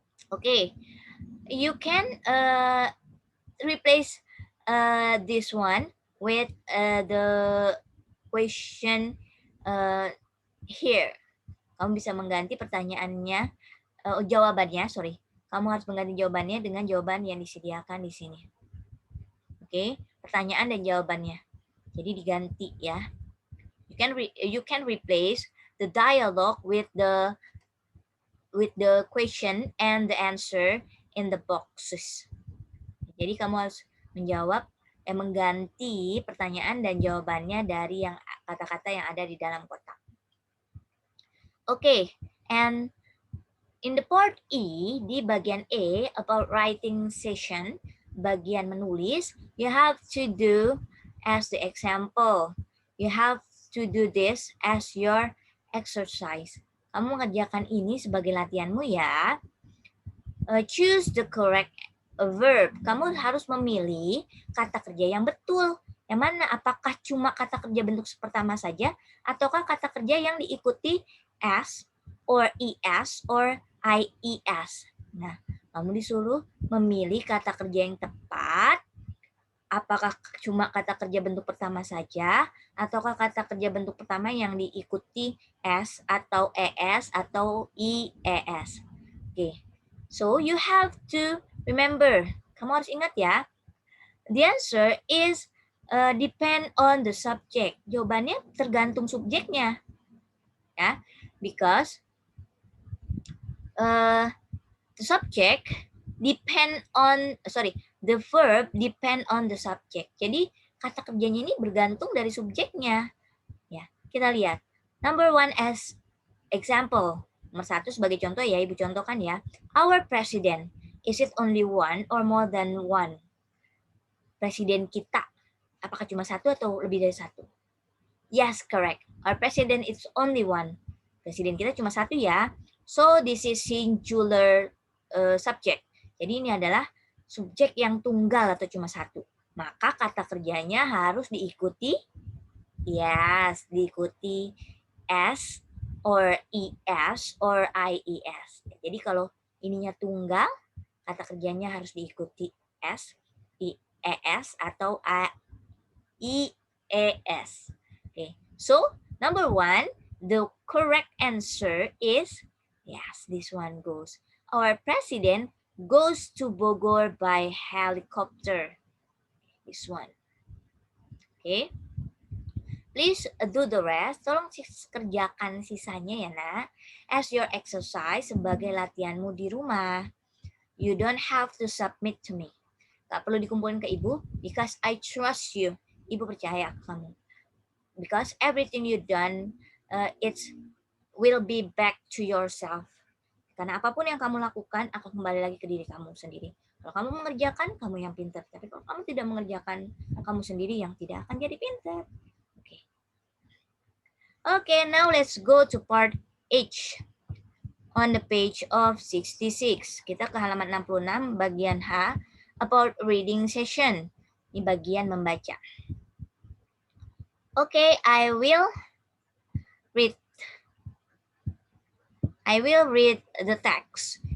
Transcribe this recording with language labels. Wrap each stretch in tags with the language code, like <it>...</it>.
<en>Okay, you can replace this one with the question here.</en> <id>Kamu bisa mengganti pertanyaannya, jawabannya, sorry. Kamu harus mengganti jawabannya dengan jawaban yang disediakan di sini. Oke, pertanyaan dan jawabannya. Jadi diganti ya.</id> <en>You can replace the dialogue with the question and the answer in the boxes.</en> <id>Jadi kamu harus mengganti pertanyaan dan jawabannya dari yang kata-kata yang ada di dalam kotak.</id> <en>Okay, and in the part E,</en> <id>di bagian E,</id> <en>about writing session,</en> <id>bagian menulis,</id> <en>you have to do as the example. You have to do this as your exercise.</en> <id>Kamu mengerjakan ini sebagai latihanmu ya.</id> <en>Choose the correct verb.</en> <id>Kamu harus memilih kata kerja yang betul. Yang mana? Apakah cuma kata kerja bentuk pertama saja, ataukah kata kerja yang diikuti S, or ES, or IES. Nah, kamu disuruh memilih kata kerja yang tepat. Apakah cuma kata kerja bentuk pertama saja, ataukah kata kerja bentuk pertama yang diikuti S, atau ES, atau IES. Oke.</id> <en>So, you have to remember.</en> <id>Kamu harus ingat ya.</id> <en>The answer is depend on the subject.</en> <id>Jawabannya tergantung subjeknya.</id> <en>Ya, because the subject depend on, the verb depend on the subject.</en> <id>Jadi kata kerjanya ini bergantung dari subjeknya. Ya, kita lihat.</id> <en>Number 1 as example.</en> <id>Nomor 1 sebagai contoh ya, Ibu contohkan ya.</id> <en>Our president, is it only one or more than one?</en> <id>Presiden kita, apakah cuma satu atau lebih dari satu?</id> <en>Yes, correct. Our president is only one.</en> <id>Presiden kita cuma satu ya.</id> <en>So, this is singular subject.</en> <id>Jadi ini adalah subjek yang tunggal atau cuma satu. Maka kata kerjanya harus diikuti, yes, diikuti S, or ES, or IES. Jadi kalau ininya tunggal, kata kerjanya harus diikuti S, ES, atau IES.</id> <en>Okay. So, number 1, the correct answer is, yes, this one goes. Our president goes to Bogor by helicopter. This one. Okay. Please do the rest.</en> <id>Tolong kerjakan sisanya ya, nak.</id> <en>As your exercise</en> <id>sebagai latihanmu di rumah.</id> <en>You don't have to submit to me.</en> <id>Gak perlu dikumpulin ke Ibu.</id> <en>Because I trust you.</en> <id>Ibu percaya ke kamu.</id> <en>Because everything you done, it will be back to yourself.</en> <id>Karena apapun yang kamu lakukan akan kembali lagi ke diri kamu sendiri. Kalau kamu mengerjakan, kamu yang pintar. Tapi kalau kamu tidak mengerjakan, kamu sendiri yang tidak akan jadi pintar.</id> <en>Okay, now let's go to part H on the page of 66.</en> <id>Kita ke halaman 66, bagian H,</id> <en>about reading session.</en> <id>Ini bagian membaca.</id> <en>Okay, I will read the text.</en>